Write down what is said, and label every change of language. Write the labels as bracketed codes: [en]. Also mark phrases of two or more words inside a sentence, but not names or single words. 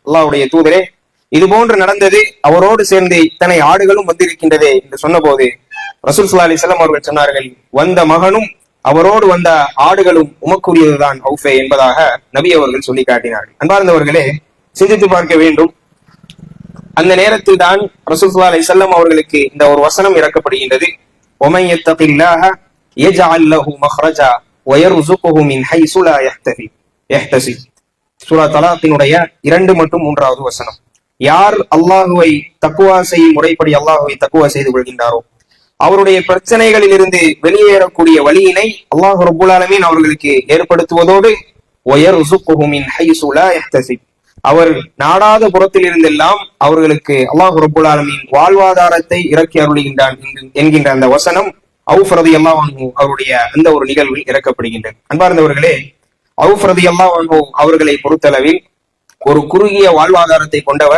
[ta] அல்லாஹ்வுடைய தூதரே, இது போன்று நடந்தது, அவரோடு சேர்ந்து இத்தனை ஆடுகளும் வந்திருக்கின்றதே என்று சொன்ன போது ரசூல் [ar] صلى الله عليه وسلم [ta] அவர்கள் சொன்னார்கள், வந்த மகனும் அவரோடு வந்த ஆடுகளும் உமக்குரியதுதான் அவுஃபே என்பதாக நபி அவர்கள் சொல்லி காட்டினார்கள். அன்பார்ந்தவர்களே, சிந்தித்து பார்க்க வேண்டும். அந்த நேரத்தில் தான் ரசூல் [ar] صلى الله عليه وسلم [ta] அவர்களுக்கு இந்த ஒரு வசனம் இறக்கப்படுகின்றது. [ar] وَمَن يَتَّقِ اللَّهَ يَجْعَل لَّهُ مَخْرَجًا وَيَرْزُقْهُ مِنْ حَيْثُ لَا يَحْتَسِبُ. [ta] சூரா தலாக்கினுடைய 2 மற்றும் 3வது வசனம். யார் அல்லாஹுவை தக்வா செய்யும் முறைப்படி அல்லாஹுவை தக்வா செய்து கொள்கின்றாரோ அவருடைய பிரச்சனைகளில் இருந்து வெளியேறக்கூடிய வழியினை அல்லாஹ் [ar] رب العالمين [ta] அவர்களுக்கு ஏற்படுத்துவதோடு [ar] وَيَرْزُقْهُ مِنْ حَيْثُ لَا يَحْتَسِبُ, [ta] அவர் நாடாத புறத்தில் இருந்தெல்லாம் அவர்களுக்கு அல்லாஹ் [ar] رب العالمين [ta] வாழ்வாதாரத்தை இறக்கி அருளுகின்றான் என்கின்ற அந்த வசனம் அவுஃப் [ar] رضي الله عنه [ta] அவருடைய அந்த ஒரு நிகழ்வில் இறக்கப்படுகின்றது. அன்பார்ந்தவர்களே, அவுஃப் [ar] رضي الله عنه [ta] அவர்களை பொறுத்தளவில் ஒரு குறுகிய வாழ்வாதாரத்தை கொண்டவர்.